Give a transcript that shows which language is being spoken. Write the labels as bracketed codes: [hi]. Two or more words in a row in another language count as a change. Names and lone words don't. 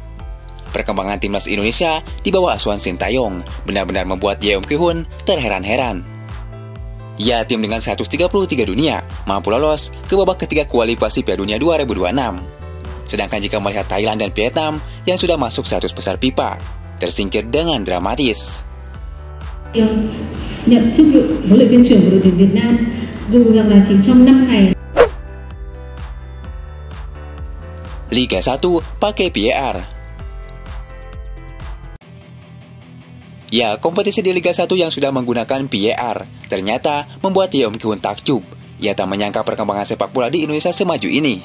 [id] Perkembangan timnas Indonesia di bawah asuhan Sintayong benar-benar membuat Yehom Ki-hun terheran-heran. Ya, tim dengan 133 dunia mampu lolos ke babak ketiga kualifikasi Piala Dunia 2026. Sedangkan jika melihat Thailand dan Vietnam yang sudah masuk 100 besar FIFA, tersingkir dengan dramatis. [vi] Nhận chức vụ huấn luyện viên trưởng của đội tuyển Việt Nam, dù rằng là chỉ trong 5 ngày. [id] Liga 1 pakai VAR. Ya, kompetisi di Liga 1 yang sudah menggunakan VAR ternyata membuat Yehom Ki-hun takjub. Ia tak menyangka perkembangan sepak bola di Indonesia semaju ini.